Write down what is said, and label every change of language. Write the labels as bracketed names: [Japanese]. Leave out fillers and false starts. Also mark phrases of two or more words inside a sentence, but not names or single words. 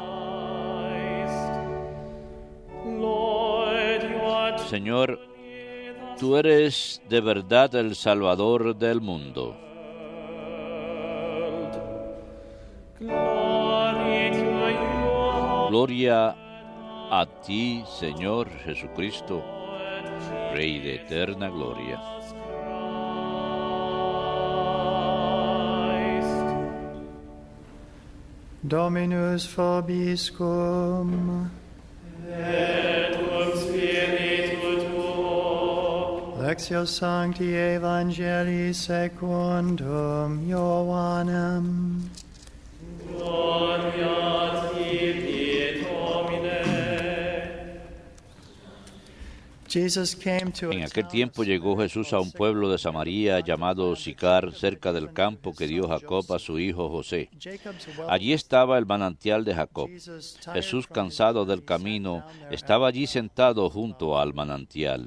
[Spanish] Señor, tú eres de verdad el Salvador del mundo. Gloria a ti, Señor Jesucristo, Rey de eterna gloria. [Latin] Dominus vobiscum. Et cum spiritu tuo. Lectio Sancti Evangelii secundum Ioannem. Gloria a tibi, Domine. [Spanish] En aquel tiempo llegó Jesús a un pueblo de Samaria llamado Sicar, cerca del campo que dio Jacob a su hijo José. Allí estaba el manantial de Jacob. Jesús, cansado del camino, estaba allí sentado junto al manantial.